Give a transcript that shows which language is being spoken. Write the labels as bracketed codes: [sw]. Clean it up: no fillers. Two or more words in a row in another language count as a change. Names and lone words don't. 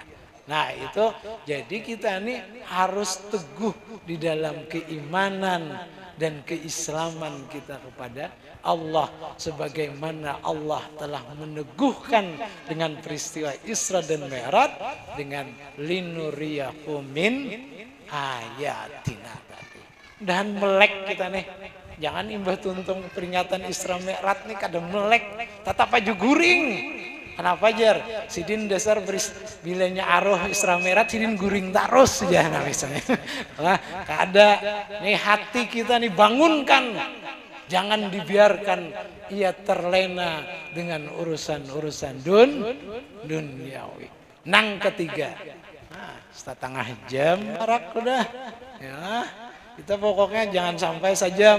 [id] Nah itu jadi kita ini harus teguh di dalam keimanan dan keislaman kita kepada Allah, sebagaimana Allah telah meneguhkan dengan peristiwa Isra dan Mi'raj dengan [ar] linuriyahu min ayatina [id] tadi. [bjn] Dan melek kita nih, jangan imbah tuntung peringatan Isra Mi'raj nih kada melek, tetap aja guring. Kenapa jar? Sidin dasar bilanya aroh Isra Mi'raj sidin guring terus ya nah misalnya. Lah kada nih hati kita nih bangunkan. [id] Jangan dibiarkan ia terlena dengan urusan-urusan duniawi. [bjn] Nang ketiga. Nah, setengah jam marak udah. [id] Ya. Kita pokoknya jangan sampai sejam.